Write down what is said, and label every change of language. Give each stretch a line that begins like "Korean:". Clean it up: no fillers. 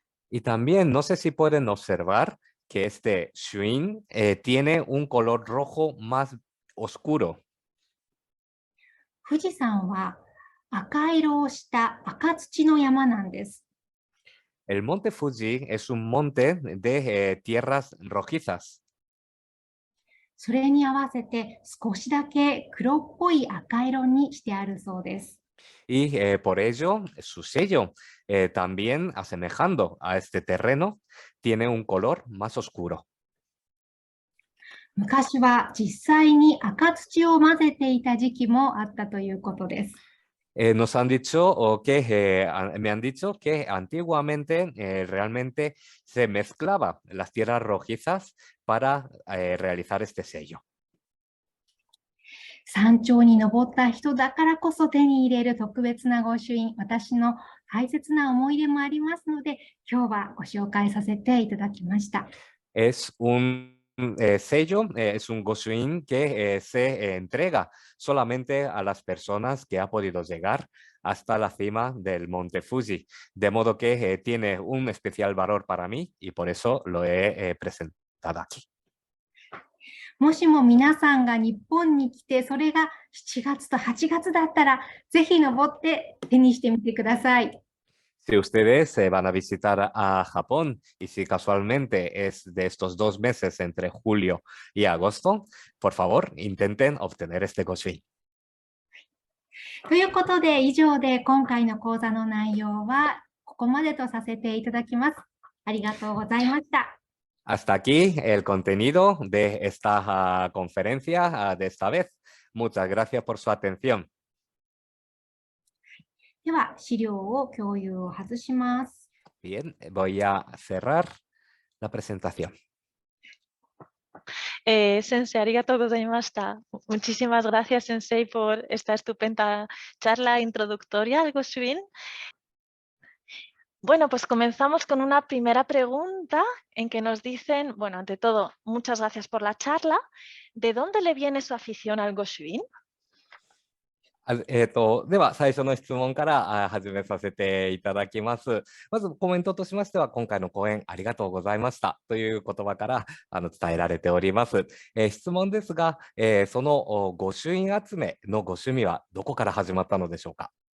Spanish: Y también no sé si pueden observar que este shuin tiene un color rojo más oscuro.
Japanese: 富士山は赤色をした赤土の山なんです。
Spanish: El monte Fuji es un monte de tierras rojizas.
Japanese: それに合わせて少しだけ黒っぽい赤色にしてあるそうです。
Spanish: Y por ello su sello, también asemejando a este terreno, tiene un color más oscuro.
Japanese: 昔は実際に赤土を混ぜていた時期もあったということです。
Spanish: Nos han dicho me han dicho que antiguamente realmente se mezclaba las tierras rojizas para realizar este sello.
Japanese: 山頂に登った人だからこそ手に入れる特別な御朱印、私の大切な思い出もありますので、今日はご紹介させていただきました。
Spanish: Es un sello, es un Goshuin que se entrega solamente a las personas que han podido llegar hasta la cima del Monte Fuji, de modo que tiene un especial valor para mí y por eso lo he presentado aquí.
Japanese: もしも皆さんが日本に来て、それが7月と8月だったら、ぜひ登って手にしてみてください。
Spanish: Si ustedes van a visitar a Japón y si casualmente es de estos 2 meses entre julio y agosto, por favor, intenten obtener este Goshuin.
Japanese: ということで、以上で今回の講座の内容はここまでとさせていただきます。ありがとうございました。
Spanish: Hasta aquí el contenido de esta conferencia de esta vez. Muchas gracias por su atención.
Japanese: では、資料を共有を外します。
Spanish: Bien, voy a cerrar la presentación.
Japanese: Sensei, arigatou gozaimashita.
Spanish: Muchísimas gracias, Sensei, por esta estupenda charla introductoria al Goshuin. Bueno, pues comenzamos con una primera pregunta en que nos dicen, bueno, ante todo, muchas gracias por la charla. ¿De dónde le viene su afición al Goshuin?
Japanese: では最初の質問から始めさせていただきます。まずコメントとしましては、今回の講演ありがとうございましたという言葉から伝えられております。質問ですが、その御朱印集めのご趣味はどこから始まったのでしょうか。